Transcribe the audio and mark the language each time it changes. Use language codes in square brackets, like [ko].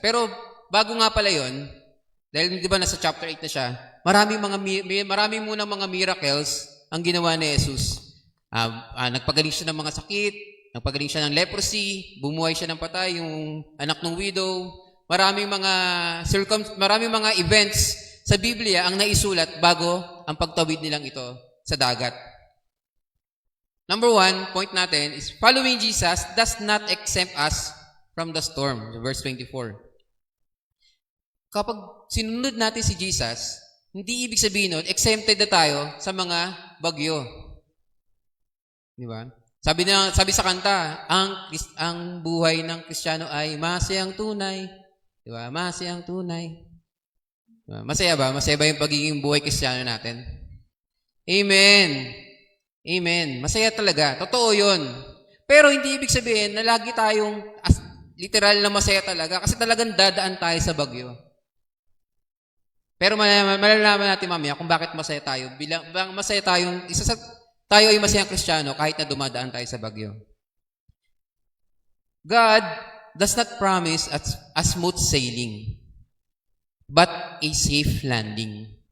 [tl] Pero, bago nga pala yun, dahil di ba nasa chapter 8 na siya, marami munang mga miracles ang ginawa ni Jesus. Nagpagaling siya ng mga sakit, nagpagaling siya ng leprosy, bumuhay siya ng patay, yung anak ng widow. Maraming mga events sa Biblia ang naisulat bago ang pagtawid nilang ito sa dagat. [en] Number 1, [tl] point natin [en] is following Jesus does not exempt us from the storm. Verse 24. [tl] Kapag sinunod natin si Jesus, hindi ibig sabihin nun, exempted na tayo sa mga bagyo. Di ba? Sabi sa kanta, ang buhay ng Kristiyano ay masayang tunay. Di ba? Masayang tunay. Diba? Masaya ba? Masaya ba yung pagiging buhay Kristiyano natin? Amen. Amen. Masaya talaga. Totoo yun. Pero hindi ibig sabihin na lagi tayong literal na masaya talaga kasi talagang dadaan tayo sa bagyo. Pero malalaman natin mamaya kung bakit masaya tayo. Masaya tayong, tayo ay masayang Kristiyano kahit na dumadaan tayo sa bagyo. [en] God does not promise a smooth sailing, but a safe landing.